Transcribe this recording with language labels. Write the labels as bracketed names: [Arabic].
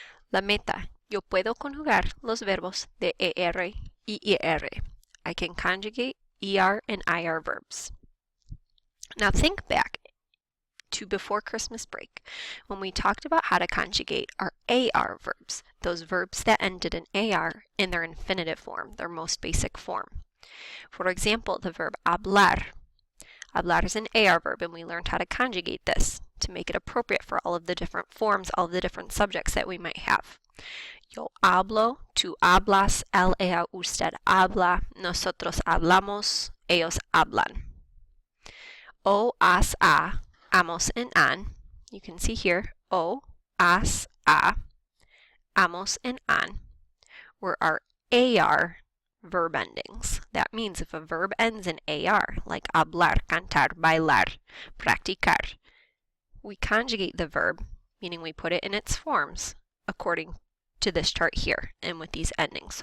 [Spanish] La meta, yo puedo conjugar los verbos de ER y IR. [English] I can conjugate ER and IR verbs. Now think back to before Christmas break when we talked about how to conjugate our AR verbs, those verbs that ended in AR in their infinitive form, their most basic form. For example, the verb hablar. Hablar is an AR verb, and we learned how to conjugate this to make it appropriate for all of the different forms, all of the different subjects that we might have. [Spanish] Yo hablo, tú hablas, él, ella, usted habla, nosotros hablamos, ellos hablan. [English] O, as, a, amos, and an. You can see here, o, as, a, amos, and an were our AR verb endings. That means if a verb ends in AR, like hablar, cantar, bailar, practicar, we conjugate the verb, meaning we put it in its forms according to this chart here and with these endings.